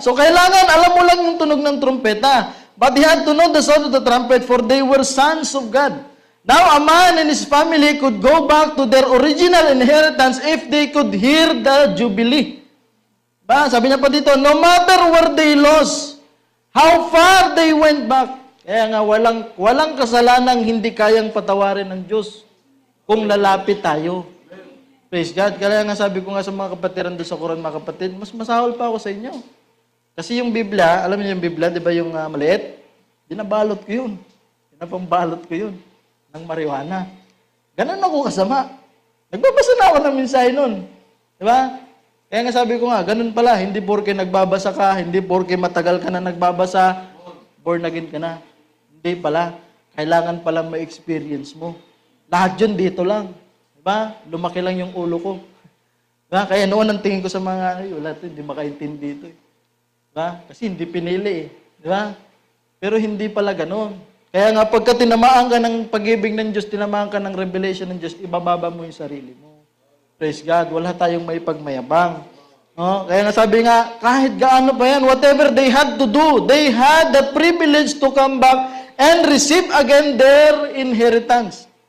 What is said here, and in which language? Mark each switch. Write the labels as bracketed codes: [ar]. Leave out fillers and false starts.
[tl] So kailangan, alam mo lang yung tunog ng trumpeta. [en] But he had to know the sound of the trumpet, for they were sons of God. Now, a man and his family could go back to their original inheritance if they could hear the Jubilee. [tl] Sabi niya pa dito, [en] no matter where they lost, how far they went back. [tl] Kaya nga, walang kasalanang hindi kayang patawarin ng Diyos kung lalapit tayo. [en] Praise God. [tl] Kaya nga sabi ko nga sa mga kapatiran doon sa Quran, mga kapatid, mas masahol pa ako sa inyo. Kasi yung Biblia, alam niyo yung Biblia, di ba yung maliit? Binabalot ko yun. Pinapambalot ko yun. Ng marijuana. Ganun ako kasama. Nagbabasa na ako ng mensahe nun. Diba? Kaya nga sabi ko nga, ganun pala, hindi porke nagbabasa ka, hindi porke matagal ka na nagbabasa, born again ka na. Hindi pala. Kailangan pala ma-experience mo. Lahat yun dito lang. Diba? Lumaki lang yung ulo ko. Diba? Kaya noon ang tingin ko sa mga, wala ito, hindi makaintindi dito. Diba? Kasi hindi pinili eh. Diba? Pero hindi pala ganun. Kaya nga, pagka tinamaan ka ng pag-ibig ng Diyos, tinamaan ka ng revelation ng Diyos, ibababa mo yung sarili mo. [en] Praise God. [tl] Wala tayong may pagmayabang. No? Kaya nga sabi nga, kahit gaano pa yan, [en] whatever they had to do, they had the privilege to come back and receive again their inheritance.